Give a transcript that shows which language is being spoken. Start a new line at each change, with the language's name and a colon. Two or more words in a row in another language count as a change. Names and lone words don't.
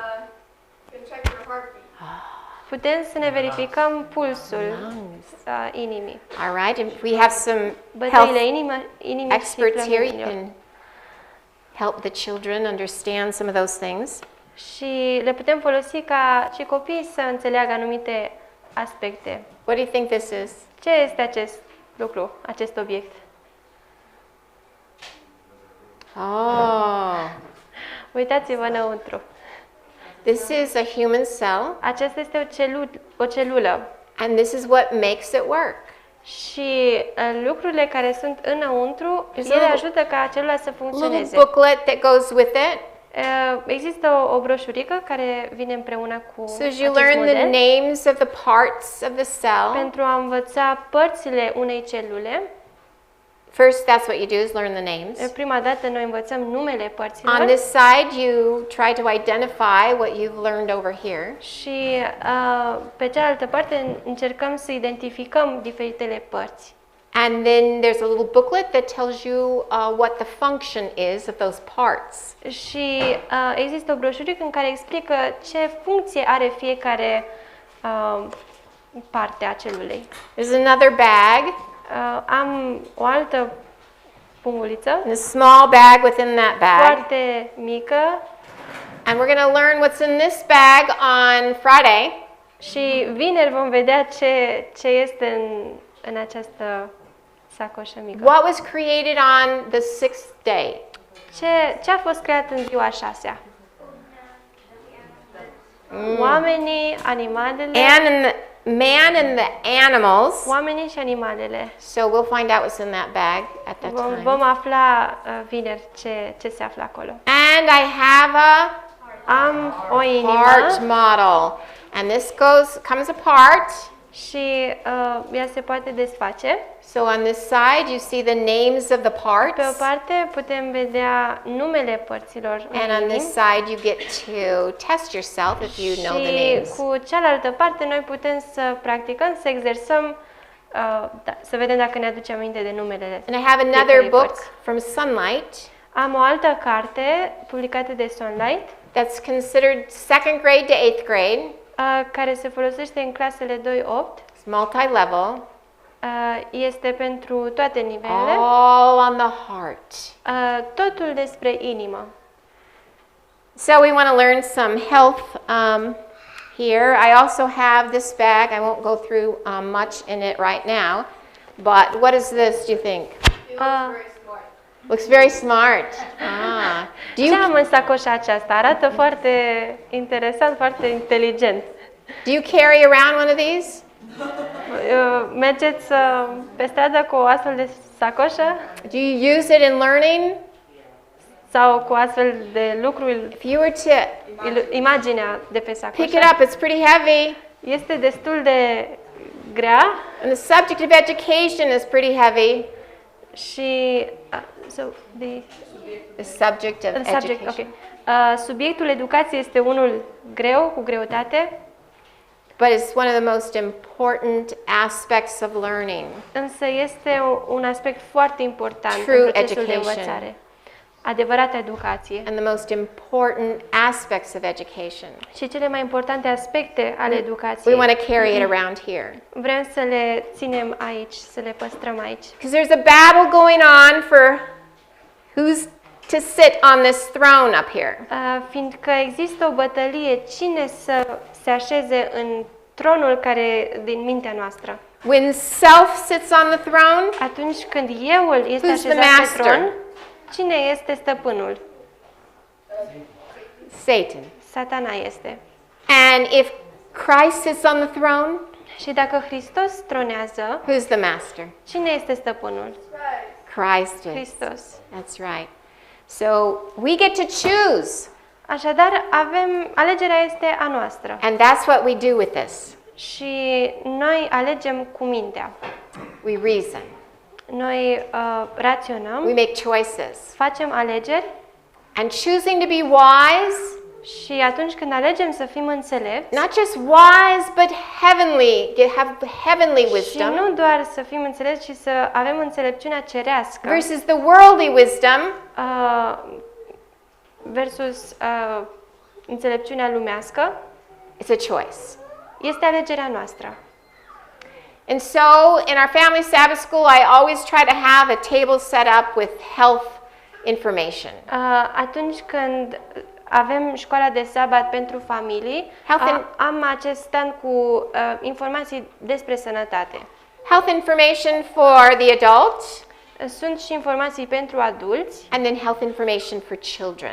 Romanian: Putem să ne verificăm pulsul inimii.
English: All right, and we have some
Romanian: Bătăile
English: health
Romanian: inimii și
English: experts here. You
Romanian: plămânilor.
English: can help the children understand some of those things.
Romanian: Și le putem folosi ca și copiii să înțeleagă anumite aspecte.
English: What do you think this is?
Romanian: Ce este acest lucru, acest obiect?
English: Oh,
Romanian: Uitați-vă înăuntru.
English: this is a human cell,
Romanian: Aceasta este o celulă.
English: and this is what makes it work.
Romanian: Și lucrurile care sunt înăuntru,
English: There's
Romanian: ele
English: a
Romanian: ajută ca celula să
English: Little
Romanian: funcționeze.
English: booklet that goes with it.
Romanian: Există o broșurică care vine împreună cu
English: So as you
Romanian: acest
English: learn the
Romanian: model
English: names of the parts of the cell,
Romanian: pentru a învăța părțile unei celule.
English: First, that's what you do is learn the names.
Romanian: Prima dată noi învățăm numele părților.
English: On this side, you try to identify what you've learned over here.
Romanian: Și pe cealaltă parte încercăm să identificăm diferitele părți.
English: And then there's a little booklet that tells you what the function is of those parts.
Romanian: Și există o broșurică în care explică ce funcție are fiecare parte a celulei.
English: There's another bag,
Romanian: Am o altă punguliță
English: and a small bag within that bag.
Romanian: foarte mică
English: And we're going to learn what's in this bag on Friday.
Romanian: și vineri vom vedea ce este în această sacoșă mică.
English: What was created on the 6th day?
Romanian: Ce a fost creat în ziua a 6-a? Oamenii, animalele,
English: Man and the animals.
Romanian: oamenii și animalele.
English: So we'll find out what's in that bag at that time.
Romanian: Vom afla vineri ce se află acolo.
English: And I have
Romanian: Am o
English: a
Romanian: inimă
English: heart model. And this comes apart.
Romanian: și ea se poate desface.
English: So on this side you see the names of the
Romanian: Pe o
English: parts.
Romanian: parte putem vedea numele părților
English: And on
Romanian: unei
English: this side you get to test yourself if you know the
Romanian: și
English: names.
Romanian: cu cealaltă parte noi putem să practicăm, să exersăm, să vedem dacă ne aducem aminte de numele.
English: And I have another
Romanian: Fiecărei
English: book
Romanian: părți.
English: from Sunlight
Romanian: Am o altă carte publicată de Sunlight,
English: that's considered 2nd grade to 8th grade.
Romanian: care se folosește în clasele 2-8.
English: It's multi-level,
Romanian: Este pentru toate nivelele.
English: all on the heart.
Romanian: Totul despre inimă.
English: So we want to learn some health here. I also have this bag. I won't go through much in it right now. But what is this, do you think? Looks very smart. Do
Romanian: Ce
English: you
Romanian: am în sacoșa aceasta? Arată foarte interesant, foarte inteligent.
English: carry around one of these?
Romanian: Mergeți pe stradă cu o astfel de sacoșă
English: Do you use it in learning?
Romanian: sau cu astfel de lucruri,
English: If you were to
Romanian: imaginea de pe
English: pick it
Romanian: sacoșă?
English: up, it's pretty heavy.
Romanian: Este destul de grea
English: And the subject of education is pretty heavy.
Romanian: și
English: The subject of education. okay.
Romanian: Subiectul educației este unul greu, cu greutate,
English: But it's one of the most important aspects of learning.
Romanian: însă este un aspect foarte important
English: True
Romanian: în procesul de
English: education.
Romanian: învățare. Adevărata educație.
English: And the most important aspects of education.
Romanian: Și cele mai importante aspecte ale
English: We
Romanian: educației
English: want to carry it around here.
Romanian: vrem să le ținem aici, să le păstrăm aici.
English: Because there's a battle going on for who's to sit on this throne up here.
Romanian: Fiindcă există o bătălie, cine să se așeze în tronul care din mintea noastră.
English: When self sits on the throne,
Romanian: Atunci când euul este
English: Who's the
Romanian: așezat pe
English: master?
Romanian: tron, cine este stăpânul?
English: Satan.
Romanian: Satana este.
English: And if Christ sits on the throne,
Romanian: Și dacă Hristos tronează,
English: who's the master? cine este stăpânul? Christ is.
Romanian: Hristos.
English: That's right. So we get to choose.
Romanian: Așadar, alegerea este a noastră.
English: And that's what we do with this.
Romanian: Și noi alegem cu mintea.
English: We reason.
Romanian: Noi raționăm,
English: We make choices.
Romanian: facem alegeri
English: And choosing to be wise,
Romanian: și atunci când alegem să fim înțelepți,
English: not just wise, but heavenly, have heavenly
Romanian: și
English: wisdom
Romanian: nu doar să fim înțelepți, ci să avem înțelepciunea cerească
English: versus the worldly wisdom,
Romanian: versus înțelepciunea lumească,
English: it's a choice.
Romanian: este alegerea noastră.
English: And so in our family Sabbath school, I always try to have a table set up with health information.
Romanian: Atunci când avem școala de sabat pentru familii, am acest stand cu informații despre sănătate.
English: Health information for the adults,
Romanian: Sunt și informații pentru adulți
English: and then health information for children.